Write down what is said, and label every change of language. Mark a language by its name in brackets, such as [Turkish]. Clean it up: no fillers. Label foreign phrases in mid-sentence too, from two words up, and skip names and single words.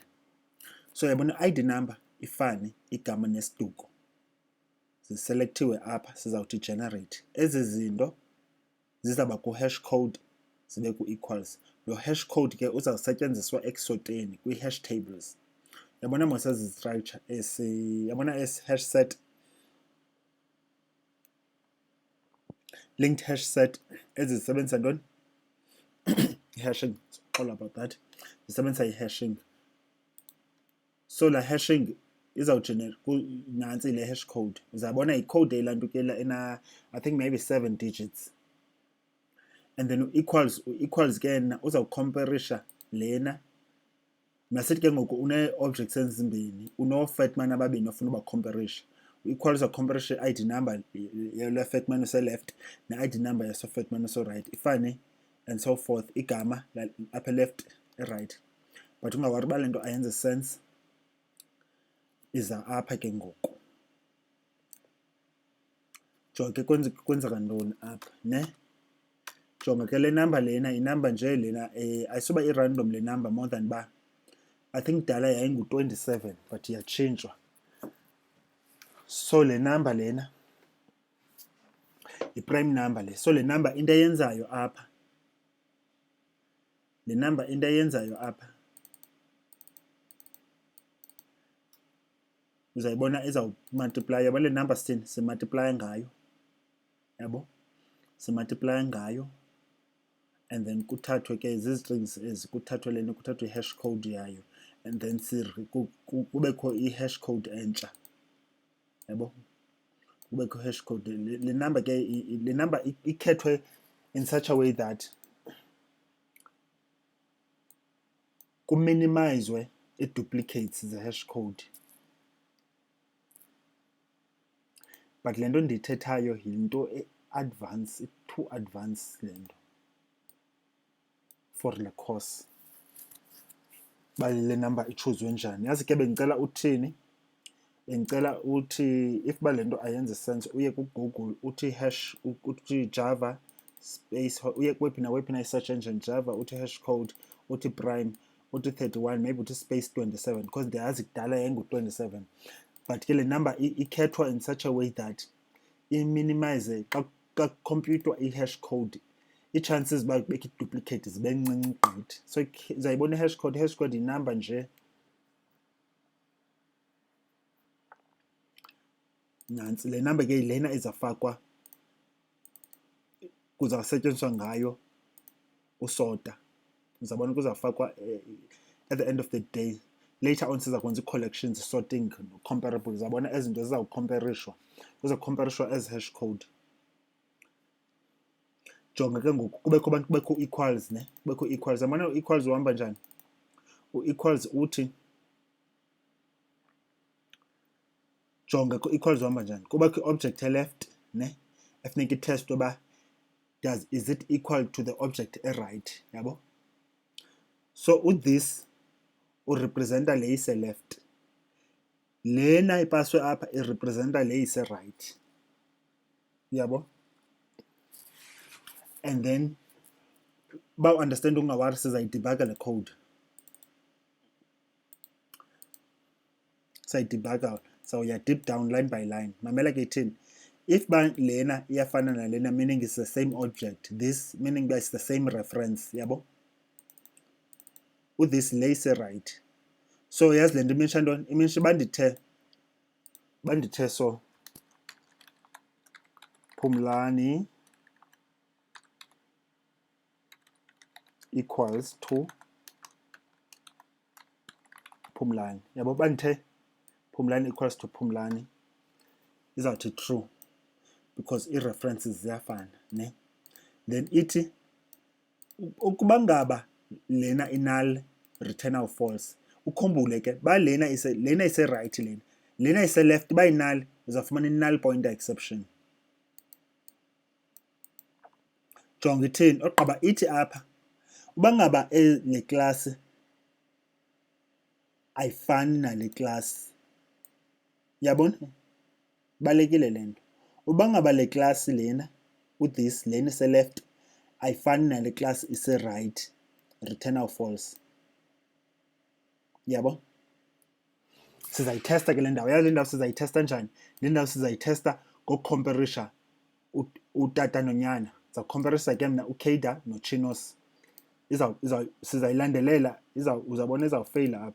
[Xhosa] So yabona i- [English] ID number [Xhosa] ifane igama nesiduko ziselektiwe apha, sizawuthi generate. Ezi zinto zizawuba ku- [English] hash code [Xhosa] zibe ku-equals. Lo [English] hash code [Xhosa] ke uzawusetyenziswa ekusoteni kwi- [English] hash tables. [Xhosa] Yabona mos ezi structure yabona esi [English] hash set, linked hash set [Xhosa] ezisebenzisa ntoni? [English] I-hashing. All about that. [Xhosa] Zisebenzisa i-hashing. So la hashing nantsi le [English] hash code. [Xhosa] Uzabona i-code elantukela [English] I think maybe 7 digits. And then equals [Xhosa] ke yena uzawucomparisha lena. Masithi ke ngoku une-objects ezimbini, uno-fatman ababini ofuna uba comparisha. U-equal uzawucomparisha i- [English] ID number [Xhosa] yale fatman use-left ne- [English] ID number [Xhosa] yaso-fatman use-right. [English] Ifane and so forth, [Xhosa] igama apha [English] left, right. [Xhosa] But ungawari uba le nto ayenze sense, iza apha ke ngoku. Jonga ke kwenzeka ntoni apha, ne? Jonga ke le number lena, inumber nje lena, ayisuba i-random le number [English] more than [Xhosa] ba. I think dala yayingu-27 but iyatshintshwa. So le number lena, i- [English] prime number [Xhosa] le. So le number into eyenzayo apha, le number into eyenzayo apha, uzayibona izawumultiply. Yabo le number sithini simultiply ngayo, yabo, simultiply ngayo, [English] and then [Xhosa] kuthathwe ke zizi-strings ezi, kuthathwe lena, kuthathwe i- [English] hash code [Xhosa] yayo, [English] and then [Xhosa] kubekho i- [English] hash code [Xhosa] entsha, yabo, kubekho [English] hash code. [Xhosa] Le number ke, le number ikhethwe [English] in such a way that [Xhosa] kuminimizwe i-duplicates ze- [English] hash code. [Xhosa] But le nto ndiyithethayo yinto e-advance, [English] too advanced [Xhosa] le nto for le course. Uba le number ichuzwe njani. Yazi ke bendicela uthini? Bendicela uthi if uba le nto ayenzi sense uye kuGoogle uthi uthi [English] Java space, [Xhosa] uye kwephi na i- [English] search engine, [Xhosa] Java uthi [English] hash code, [Xhosa] uthi prime, uthi 31, maybe uthi space 27, because ndiyazi kudala yayingu-27. But ke le number ikhethwa [English] in such a way that [Xhosa] i-minimize xa kompyuthwa i- [English] hash code, [Xhosa] ii-chances uba kubekho i-duplicate zibe ncinci gqithi. So uzayibona i- [English] hash code. [Xhosa] I- [English] hash code [Xhosa] yinumber nje, nantsi le number ke lena izafakwa, kuzawusetyenziswa ngayo usota. Uzabona kuzawufakwa [English] at the end of the day. Later on [Xhosa] siza kwenza i- [English] collections, sorting, comparable. [Xhosa] Uzabona ezi zinto zizawucomparishwa, kuzawucomparishwa [English] as hash code. [Xhosa] Jonga ke ngoku kubekho equals, ne? Kubekho equals. Yabona u-equals uhamba njani? U-equals uthi, jonga ku-equals uhamba njani? Kubekho i-object e-left, ne? Efuneka itestwe uba [English] is it equal to the object right, [Xhosa] yabo? [English] So with this [Xhosa] representa le ise left, lena ipaswe apha representa le ise right, yabo? [English] And then [Xhosa] ba understand ungawari sizayidebugga le code, sayidebugga, so ya [English] deep down line by line. [Xhosa] Mamela ke ithini, if ba lena iyafana na lena, [English] meaning it's the same object, this meaning it's the same reference, yabo? With this [Xhosa] le ise right. So yazi lento imenisha ntoni, imenisha bandithe so Phumlani [English] equals to [Xhosa] Phumlani, yabo? Bandithe Phumlani [English] equals to [Xhosa] Phumlani izawuthi [English] true because [Xhosa] i-references ziyafana, ne? Then ithi ukuba ngaba lena [English] null return false. [Xhosa] Ukhumbule ke ba lena ise right, lena ise left, ba null uzafumana [English] null pointer exception. [Xhosa] Jonga ithini, oqaba ithi apha uba ngaba le class ayifani nale class, yabona? Balekile lento. Uba ngaba le class lena [English] with this [Xhosa] lena ise left ayifani nale class ise right, [English] return false, [Xhosa] yabo? Sizayitesta ke le ndawo. Yazi le ndawo sizayitesta njani? Le ndawo sizayitesta ngokucomparisa utata nonyana. Sizawucomparisa ke mna uKada noChinos. Sizayilandelela, uzabona izawufeyila apha.